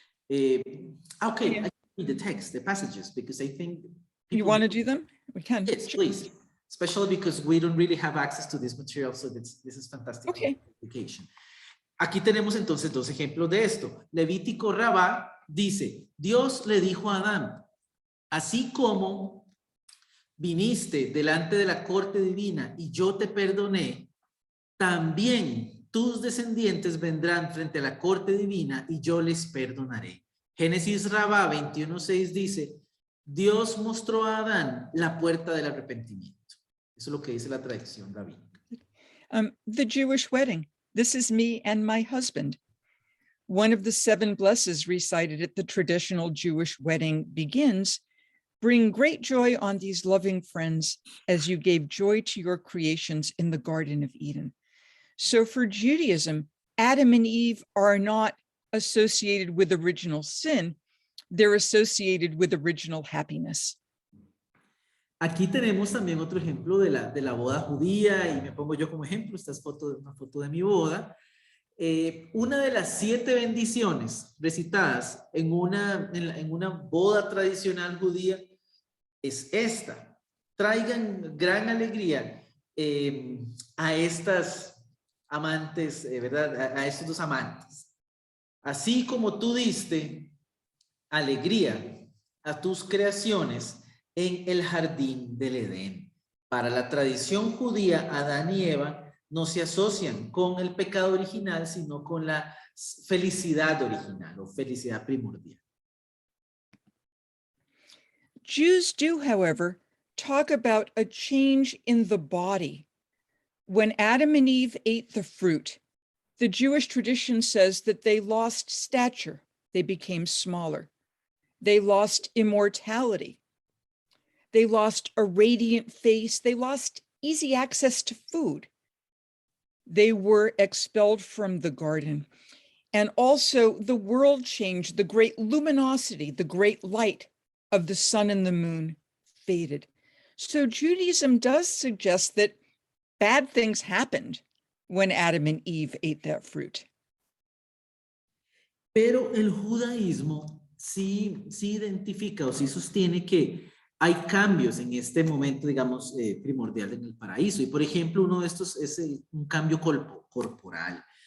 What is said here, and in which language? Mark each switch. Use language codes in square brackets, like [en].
[en] Okay, I read the text, the passages, because I think You want to do them? We can. Yes, please. Especially because we don't really have access to this material, so this is fantastic. Okay. Application. [es] Aquí tenemos entonces dos ejemplos de esto. Levítico Rabá dice, Dios le dijo a Adán, así como viniste delante de la corte divina y yo te perdoné, también tus descendientes vendrán frente a la corte divina y yo les perdonaré. Génesis Rabá 21:6 dice, Dios mostró a Adán la puerta del arrepentimiento. Eso es lo que dice la tradición rabínica. [en] The Jewish wedding. This is me and my husband. One of the 7 blessings recited at the traditional Jewish wedding begins, bring great joy on these loving friends as you gave joy to your creations in the Garden of Eden. So for Judaism, Adam and Eve are not associated with original sin. They're associated with original happiness. [es] Aquí tenemos también otro ejemplo de la boda judía y me pongo yo como ejemplo. Esta es una foto de mi boda. Una de las 7 bendiciones recitadas en una boda tradicional judía es esta. Traigan gran alegría a estas amantes, ¿verdad? A estos dos amantes. Así como tú diste alegría a tus creaciones en el jardín del Edén. Para la tradición judía, Adán y Eva no se asocian con el pecado original, sino con la felicidad original o felicidad primordial. [en] Jews do, however, talk about a change in the body. When Adam and Eve ate the fruit, the Jewish tradition says that they lost stature. They became smaller. They lost immortality. They lost a radiant face. They lost easy access to food. They were expelled from the garden. And also the world changed. The great luminosity, the great light of the sun and the moon faded. So Judaism does suggest that bad things happened when Adam and Eve ate that fruit. [es] Pero el judaísmo sí identifica o sí sostiene que hay cambios en este momento, digamos, primordial en el paraíso. Y por ejemplo, uno de estos es un cambio corporal.